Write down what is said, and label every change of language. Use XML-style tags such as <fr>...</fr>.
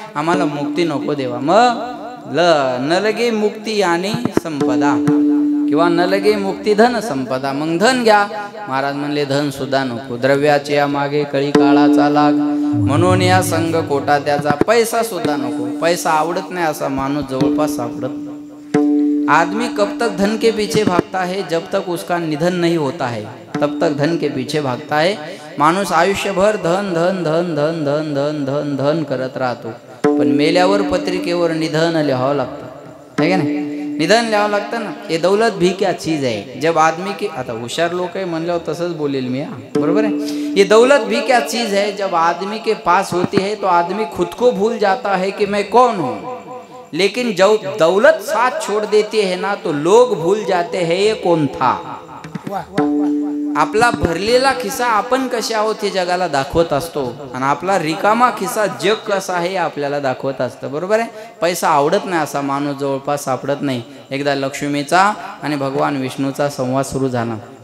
<mr>आम्हाला मुक्ती नको देवा. मग न लगे मुक्ती आणि संपदा, किंवा न लगे मुक्ती धन संपदा. मग धन घ्या. महाराज म्हणले धन सुद्धा नको, द्रव्याचे या मागे कळी काळाचा लाग, म्हणून या संघ कोटा त्याचा. पैसा सुद्धा नको, पैसा आवडत नाही असा माणूस जवळपास सापडत.</mr> <hi>आदमी कब तक धन के पीछे भागता है, जब तक उसका निधन नहीं होता है तब तक धन के पीछे भागता है.</hi> <mr>माणूस आयुष्यभर धन धन धन धन धन धन धन धन करत राहतो, पण मेल्यावर पत्रिकेवर निधन लिहावं लागतं, है का नाही? निधन लिहावं लागतं ना.</mr> <hi>ये दौलत भी क्या चीज है जब आदमी की,</hi> <mr>आता हुशार लोक आहे म्हणल्यावर तसंच बोलेल मी, बरोबर है.</mr> <hi>ये दौलत भी क्या चीज है जब आदमी के पास होती है तो आदमी खुद को भूल जाता है कि मैं कौन हूँ, लेकिन जब दौलत साथ छोड़ देती है ना तो लोग भूल जाते हैं ये कौन था.</hi> <mr>आपला भरलेला खिसा आपण कसे आहोत हे जगाला दाखवत असतो, आणि आपला रिकामा खिसा जग कसा आहे आपल्याला दाखवत असतं, बरोबर आहे. पैसा आवडत नाही असा माणूस जवळपास सापडत नाही. एकदा लक्ष्मीचा आणि भगवान विष्णूचा संवाद सुरू झाला.</mr>